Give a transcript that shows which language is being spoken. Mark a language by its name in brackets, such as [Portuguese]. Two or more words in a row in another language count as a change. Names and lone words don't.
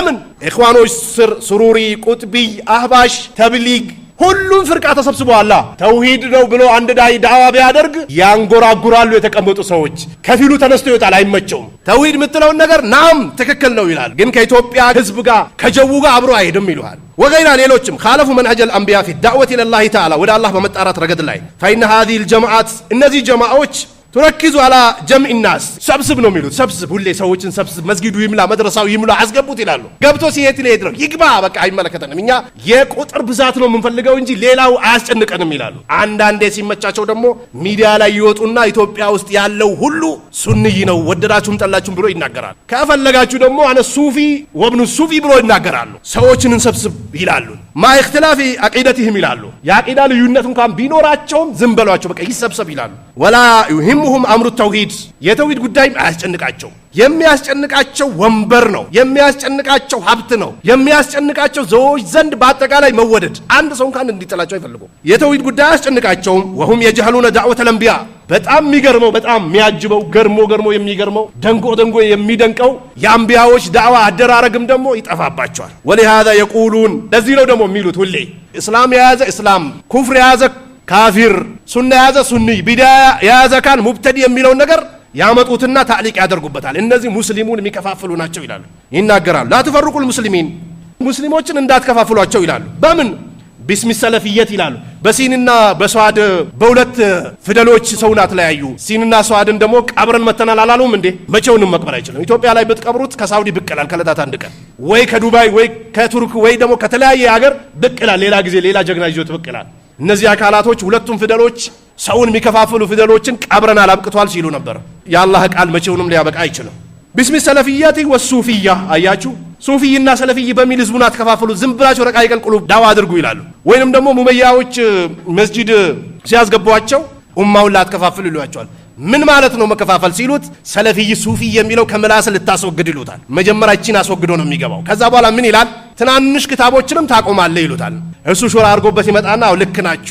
[Amharic] ኢኽዋኖች ስር ሱሩሪ፣ ቁጥቢ፣ አህባሽ፣ ተብሊግ ሁሉም ፍርቃ ተሰብስበዋል ተውሂድ ነው ብሎ አንድ ዳዕዋ ቢያደርግ ያንጎራጉራሉ የተቀመጡ ሰዎች ከፊሉ ተነስቶ ይወጣል አይመቸውም ተውሂድ የምትለው ነገር ናም ትክክል ነው ይላል ግን ከኢትዮጵያ ህዝብ ጋር ከጀው ጋር አብሮ አይሄድም ይሉሃል ወገይና ሌሎችም [Arabic] خالፉ منهج الانبياء في الدعوه الى الله تعالى [Amharic] ወደ አላህ በመጣራት ረገድ ላይ [Arabic] فإن هذه الجماعات [Amharic] እነዚህ ጀማዓዎች [Arabic] تركزوا على جمع الناس [Amharic] سبسب ነው የሚሉት ሰብስብ ሁሌ ሰዎችን ሰብስብ መስጊዱ ይምላ መድረሳው ይምላ አስገቡት ይላሉ ገብቶ ሲሄድ ይድረግ ይግባ በቃ አይመለከተንም እኛ የቁጥር ብዛት ነው የምንፈልገው እንጂ ሌላው አያስጨንቀንም ይላሉ አንዳንዴ ሲመቻቸው ደግሞ ሚዲያ ላይ ይወጡና ኢትዮጵያ ውስጥ ያለው ሁሉ ሱንይ ነው ወደዳችሁም ጠላችሁም ብሎ ይናገራሉ ከፈለጋችሁ ደግሞ [Arabic] أنا صوفي وابن صوفي [Amharic] ብሎ ይናገራሉ ሰዎችን እንሰብስብ ይላሉ ማ [Arabic] اختلاف عقيدتهم [Amharic] ይላሉ የአቂዳ ልዩነት እንኳን ቢኖራቸውም ዝም በሏቸው በቃ ይሰብሰብ ይላሉ [Arabic] ولا يهمهم امر التوحيد [Amharic] የተውሂድ ጉዳይ አያስጨንቃቸው የሚያስጨንቃቸው ወንበር ነው የሚያስጨንቃቸው ሀብት ነው የሚያስጨንቃቸው ሰዎች ዘንድ በአጠቃላይ መወደድ አንድ ሰው እንኳን እንዲጠላቸው አይፈልጉም የተውሂድ ጉዳይ አያስጨንቃቸውም [Arabic] وهم يجهلون دعوة الانبياء [Amharic] በጣም የሚገርመው በጣም የሚያጅበው ገርሞ የሚገርመው ደንጎ የሚደንቀው የአንቢያዎች ዳዕዋ አደራረግም ደግሞ ይጠፋባቸዋል [Arabic] ولهذا يقولون [Amharic] ለዚህ ነው ደግሞ የሚሉት ሁሌ እስላም የያዘ እስላም ኩፍር የያዘ ካፊር ሱና የያዘ ሱኒ ቢዳ የያዘ ካን ሙብተዲ የሚለው ነገር ያመጡትና ታዕሊቅ ያደርጉበታል እነዚህ ሙስሊሙን የሚከፋፍሉ ናቸው ይላሉ ይናገራሉ [Arabic] لا تفرقوا [Amharic] المسلمين ሙስሊሞችን እንዳትከፋፍሏቸው ይላሉ በምን [Arabic] باسم السلفية [Amharic] ይላሉ በሲንና በሷድ በሁለት ፊደሎች ሰውን አትለያዩ ሲንና ሷድን ደግሞ ቀብረን መተናል አላሉም እንዴ መቼውንም መቅበር አይችልም ኢትዮጵያ ላይ ብትቀብሩት ከሳውዲ ብቅላል ከለታት አንድ ቀን ወይ ከዱባይ ወይ ከቱርክ ወይ ደግሞ ከተለያየ ሀገር ብቅላል ሌላ ጊዜ ሌላ ጀግና ይዞት ብቅላል እነዚህ አካላቶች ሁለቱም ፊደሎች ሰውን የሚከፋፍሉ ፊደሎችን ቀብረን አላብቅቷል ሲሉ ነበር ያላህ ቃል መቼውንም ሊያበቃ አይችልም [Arabic] باسم السلفية والصوفية [Amharic] አያችሁ ሱፊይና ሰለፊይ በሚል ህዝቡን አትከፋፍሉ ዝም ብላችሁ [Arabic] رقائق القلوب [Amharic] ዳዋ አድርጉ ይላሉ ወይንም ደግሞ ሙመያዎች መስጂድ ሲያስገቧቸው ኡማውን ላትከፋፍሉ ይሏቸዋል ምን ማለት ነው መከፋፈል ሲሉት ሰለፊይ ሱፊ የሚለው ከመላስ ልታስወግድ ይሉታል መጀመሪያችን አስወግዶ ነው የሚገባው ከዛ በኋላ ምን ይላል ትናንሽ ክታቦችንም ታቆማለህ ይሉታል እሱ ሹራ አድርጎበት ይመጣና ልክ ናችሁ